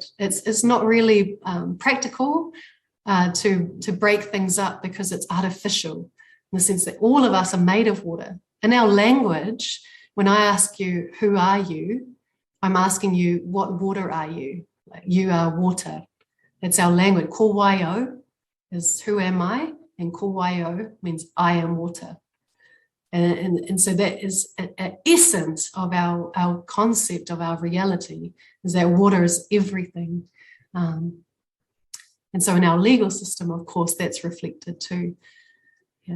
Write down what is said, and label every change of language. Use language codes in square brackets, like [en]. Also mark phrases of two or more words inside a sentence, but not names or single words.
[en] It's not really practical to break things up because it's artificial in the sense that all of us are made of water. In our language, when I ask you, who are you? I'm asking you, what water are you? Like, you are water. It's our language. [mi] Ko waio [en] is who am I? And [mi] ko waio [en] means I am water. And so that is an essence of our concept of our reality, is that water is everything. And so in our legal system, of course, that's reflected too. Yeah.